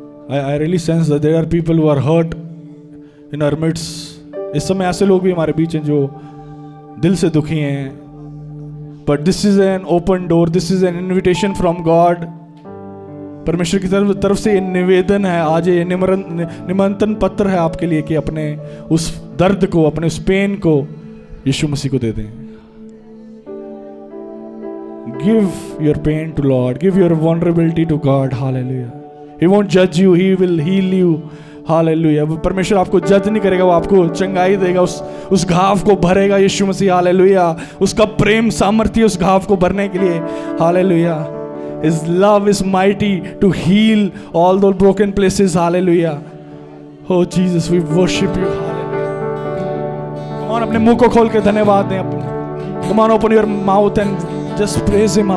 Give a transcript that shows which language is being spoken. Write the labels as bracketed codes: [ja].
[en] I really sense that there are people who are hurt in our midst. [hi] इस समय ऐसे लोग भी हमारे बीच हैं जो दिल से दुखी हैं. [en] But this is an open door. This is an invitation from God. [hi] परमेश्वर की तरफ से निवेदन है, आज ये निमंत्रण पत्र है आपके लिए कि अपने उस दर्द को, अपने उस पेन को यीशु मसीह को दे दें. [en] Give your pain to Lord. Give your vulnerability to God. Hallelujah. He won't judge you. He will heal you. Hallelujah. [hi] परमेश्वर आपको जज नहीं करेगा, वो आपको चंगाई देगा, उस घाव को भरेगा यीशु मसीह. हालेलुया. उसका प्रेम सामर्थ्य उस घाव को भरने के लिए. Hallelujah. [en] His love is mighty to heal all those broken places. Hallelujah. Oh Jesus, we worship you. Hallelujah. Come on, [hi] अपने मुंह को खोल के धन्यवाद दें. [en] Come on, open your mouth and just praise Him.